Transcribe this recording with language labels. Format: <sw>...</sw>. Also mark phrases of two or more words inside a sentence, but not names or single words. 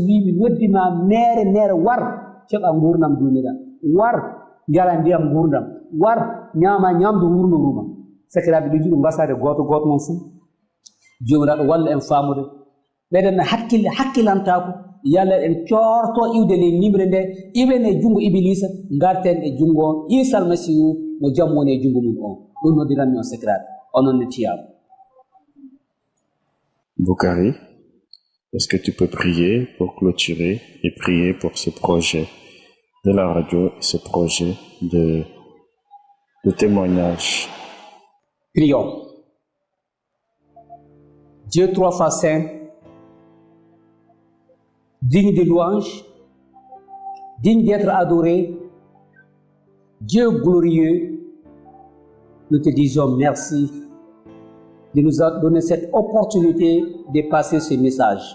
<ff>wi mi noddima nere war keɓa gurdam dunira war jala ndiyam gurdam war ñama ñamdu wurno ruma sakiraɓe ɗo jiɗi mbasade goto mon fuu jomiraɗo walla en famude ɓeɗen hakkillantako yalla en coorto iwde nde nimre nde iwen e junngo ibilisa garten e junngo isa almasihu mo jam woni e junngo mum on ɗum noddiranmi on sakiraɓe onon ne tiyama.</ff> <fr>Boukari, est-ce que tu peux prier pour clôturer et prier pour ce projet de la radio et ce projet de témoignage? Prions. Dieu trois fois saint, digne de louange, digne d'être adoré, Dieu glorieux, nous te disons merci de nous donner cette opportunité de passer ce message.</fr>